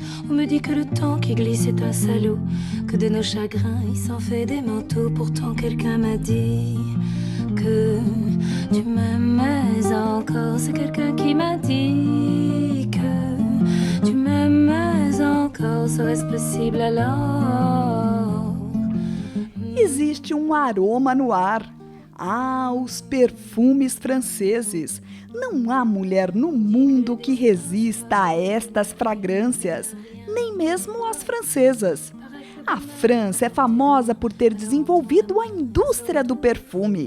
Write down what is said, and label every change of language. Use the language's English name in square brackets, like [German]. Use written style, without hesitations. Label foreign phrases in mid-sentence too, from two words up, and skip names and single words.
[French] On me dit que le temps qui glisse est un salaud, que de nos chagrins il s'en fait des manteaux. Pourtant quelqu'un m'a dit que tu m'aimais encore. C'est quelqu'un qui m'a dit que tu m'aimais encore. Serait-ce possible alors? [Portuguese] Existe aroma no ar. Ah, os perfumes franceses! Não há mulher no mundo que resista a estas fragrâncias, nem mesmo as francesas. A França é famosa por ter desenvolvido a indústria do perfume.